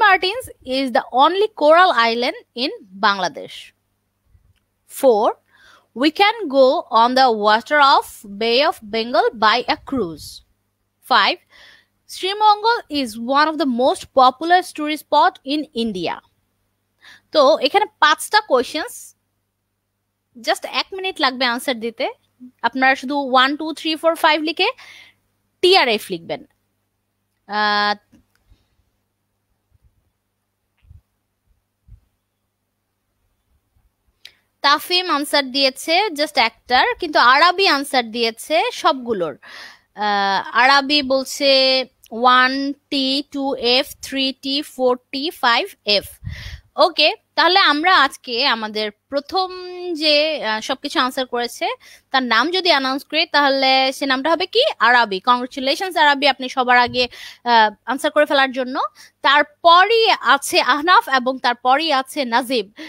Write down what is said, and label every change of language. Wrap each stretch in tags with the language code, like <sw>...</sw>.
<en>Martin's is the only coral island in Bangladesh. 4. We can go on the water of Bay of Bengal by a cruise. 5. Sreemangal is one of the most popular tourist spot in India.</en> <bn>তো এখানে 5টা questions, just 1 minute লাগবে answer দিতে। আপনারা শুধু 1 2 3 4 5 লিখে TRF লিখবেন। তাফিম answer দিয়েছে জাস্ট একটার, কিন্তু আরবি আনসার দিয়েছে সবগুলোর। আরবি বলছে 1T 2F 3T 4T 5F। ওকে, তাহলে আমরা আজকে আমাদের প্রথম যে সবকিছু আনসার করেছে তার নাম যদি অ্যানাউন্স করি, তাহলে সে নামটা হবে কি? আরবি। কংগ্রেচুলেশনস আরবি, আপনি সবার আগে আনসার করে ফেলার জন্য। তারপরই আছে আহনাফ এবং তারপরই আছে নাজিব।</bn>